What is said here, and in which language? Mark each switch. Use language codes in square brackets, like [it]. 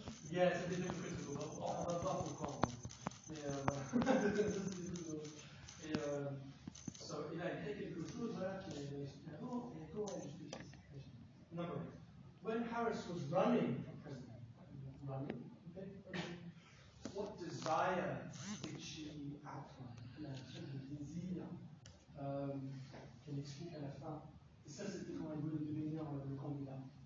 [fr] Yeah, c'est des trucs de on va voir pourquoi. Mais et so, il a écrit quelque chose voilà, qui est super beau, et comment elle justifie cette création? [en] Number one. When Harris was running for president, okay, what desire did she outline? [fr] La sorte de désir qu'elle explique à la fin. Et ça, c'était quand elle voulait devenir le candidat.